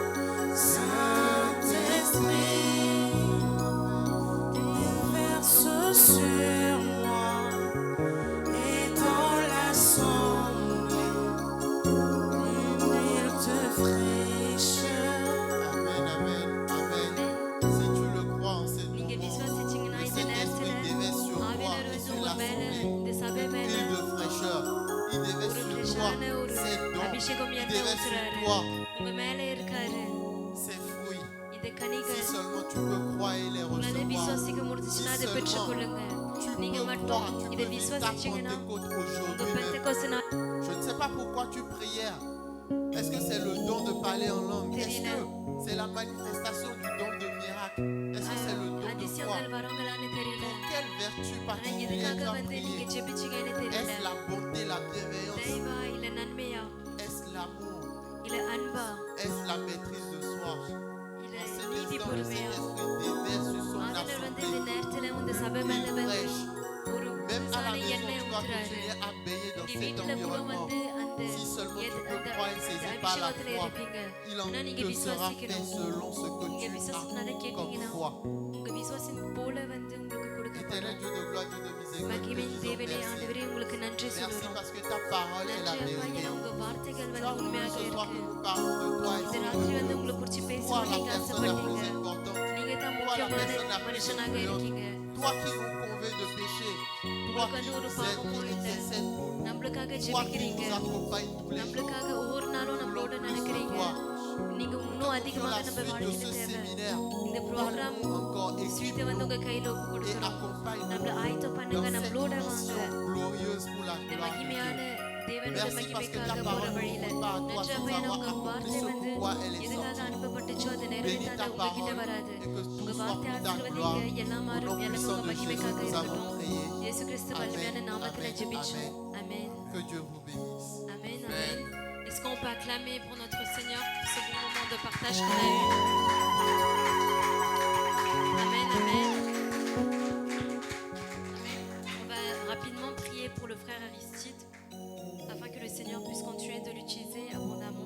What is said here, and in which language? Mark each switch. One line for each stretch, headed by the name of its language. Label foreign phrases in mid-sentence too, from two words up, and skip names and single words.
French: Saint-Esprit, déverse sur moi, et dans l'assemblée, une huile de fraîcheur. Amen, amen, amen. Si tu le crois en cette
Tamil: நீங்க
French: moment,
Tamil: விசுவாசிச்சீங்கன்னா
French: le
Tamil: இந்த
French: Saint-Esprit
Tamil: நேரத்துல
French: déverse sur toi
Tamil: ஆவியானவர்
French: et
Tamil: வந்து
French: sur
Tamil: உங்க மேல
French: l'assemblée.
Tamil: இந்த சபை மேல
French: Huile de fraîcheur. Il déverse
Tamil: ஒரு
French: sur toi
Tamil: ஃப்ரெஷ்ஷான ஒரு
French: ses dons.
Tamil: அபிஷேகம்
French: Il
Tamil: எண்ணெய்
French: déverse sur
Tamil: ஊத்துறாரு
French: toi
Tamil: உங்க மேல இருக்காரு
French: ses fruits.
Tamil: இந்த
French: Si
Tamil: கனிகள்
French: seulement tu peux croire et les
Tamil: உங்களால
French: recevoir.
Tamil: விசுவாசிக்க முடிஞ்சுச்சுன்னா அதை பெற்றுக்கொள்ளுங்க
French: Tu
Tamil: நீங்க
French: peux
Tamil: மட்டும்
French: croire, tu
Tamil: இதை
French: peux vivre ta
Tamil: விசுவாசிச்சீங்கன்னா
French: Pentecôte
Tamil: உங்க
French: aujourd'hui même.
Tamil: பெந்தெக்கோஸ்து நாள்
French: Je ne sais pas pourquoi tu prières. Est-ce que c'est le don de parler en langue? Est-ce que c'est la manifestation du don de miracle? Est-ce que c'est le don de foi?
Tamil: அதிசயங்கள் வரங்களான்னு தெரியல
French: Pour quelle vertu
Tamil: ஆனா
French: particulière
Tamil: எதுக்காக
French: tu as
Tamil: வந்து நீங்க
French: prié?
Tamil: ஜெபிச்சீங்கன்னு தெரியல
French: Est-ce la bonté, la bienveillance?
Tamil: தயவா இல்ல நன்மையா
French: Est-ce l'amour?
Tamil: இல்ல அன்பா
French: Est-ce la maîtrise de soi?
Tamil: இல்ல
French: En cet
Tamil: நீதி
French: instant, le
Tamil: பொறுமையா
French: Saint-Esprit déverse sur son
Tamil: ஆண்டவர் வந்து
French: assemblée
Tamil: இந்த நேரத்துல இந்த சபை மேல
French: une
Tamil: வந்து
French: fraîche.
Tamil: ஒரு
French: Même à la
Tamil: புதுசான
French: maison,
Tamil: எண்ணெய்
French: tu vas
Tamil: ஊத்துறாரு
French: continuer à baigner dans
Tamil: உங்க
French: cet
Tamil: வீட்டுல கூட
French: environnement.
Tamil: வந்து அந்த
French: Si seulement tu
Tamil: அந்த
French: peux croire et
Tamil: அந்த
French: saisir par la
Tamil: அபிஷேகத்துல
French: foi,
Tamil: இருப்பீங்க
French: il en
Tamil: ஆனா நீங்க
French: te sera fait
Tamil: விசுவாசிக்கணும்
French: selon ce que
Tamil: நீங்க
French: tu
Tamil: விசுவாசத்தினால
French: as comme
Tamil: கேட்டீங்கன்னா
French: foi.
Tamil: உங்க விசுவாசம் போல வந்து உங்களுக்கு
French: Éternel
Tamil: கொடுக்கப்படும்
French: Dieu de gloire, Dieu de miséricorde,
Tamil: மகிமையின்
French: nous
Tamil: தேவனே
French: disons merci.
Tamil: ஆண்டவரே உங்களுக்கு நன்றி
French: Merci
Tamil: சொல்லுறோம்
French: parce que ta parole est la
Tamil: நன்றி அப்பா
French: vérité.
Tamil: ஏன்னா உங்க வார்த்தைகள்
French: Tu
Tamil: வந்து
French: as voulu
Tamil: உண்மையாக
French: ce soir que
Tamil: இருக்கு
French: nous parlions de toi et
Tamil: இந்த
French: c'est
Tamil: ராத்திரி வந்து உங்களை குறிச்சு
French: toi
Tamil: பேசணும்
French: la
Tamil: நீங்க
French: personne la plus
Tamil: ஆசைப்பட்டீங்க
French: importante.
Tamil: நீங்க தான்
French: Toi la
Tamil: முக்கியமான
French: personne la plus
Tamil: மனுஷனாக
French: influente.
Tamil: இருக்கீங்க
French: Toi qui nous convainc de pécher. Toi qui nous aides, qui intercède pour nous.
Tamil: நம்மளுக்காக
French: Toi qui
Tamil: ஜெபிக்கிறீங்க
French: nous accompagne tous les jours.
Tamil: நம்மளுக்காக ஒவ்வொரு நாளும் நம்மளோட நினைக்கிறீங்க நீங்க இன்னும் அதிகமாக நம்ம
French: Suite de
Tamil: வாழ்க்கையில
French: ce
Tamil: தேவை
French: séminaire,
Tamil: இந்த ப்ரோக்ராம்
French: parle-nous encore,
Tamil: ஸ்வீட்டை வந்து உங்க
French: équipe-nous
Tamil: கையில ஒப்பு
French: et
Tamil: கொடுக்குறோம்
French: accompagne-nous
Tamil: நம்மள ஆயத்தம்
French: dans
Tamil: பண்ணுங்க
French: cette
Tamil: நம்மளோட வாங்க
French: mission glorieuse pour la
Tamil: இந்த
French: gloire de
Tamil: மகிமையான
French: Dieu.
Tamil: தேவனோட
French: Merci parce que ta
Tamil: மகிமைக்காக போற
French: parole
Tamil: வழியில
French: ne part pas à toi
Tamil: நன்றி
French: sans
Tamil: அப்பா ஏன்னா
French: avoir
Tamil: உங்க
French: accompli
Tamil: வார்த்தை
French: ce
Tamil: வந்து
French: pourquoi elle est
Tamil: எதுக்காக
French: sortie.
Tamil: அனுப்பப்பட்டுச்சோ அது
French: Bénis
Tamil: நிறைவேற்றாத
French: ta
Tamil: உங்ககிட்ட
French: parole
Tamil: வராது
French: et que
Tamil: உங்க
French: tout soit
Tamil: வார்த்தை
French: pour ta gloire.
Tamil: ஆசீர்வதிங்க எல்லா
French: Au nom
Tamil: மாறும் எல்லாமே
French: puissant
Tamil: உங்க
French: de Jésus,
Tamil: மகிமைக்காக
French: nous avons
Tamil: இருக்கட்டும்
French: prié.
Tamil: இயேசு கிறிஸ்து வலிமையான
French: Amen,
Tamil: நாமத்துல
French: amen,
Tamil: ஜெபிச்சோம் ஆமென்
French: Que Dieu vous bénisse. Amen, Amen. amen. Est-ce qu'on peut acclamer pour notre Seigneur pour ce bon moment de partage qu'on a eu? Amen, amen. Amen. On va rapidement prier pour le frère Aristide afin que le Seigneur puisse continuer de l'utiliser abondamment.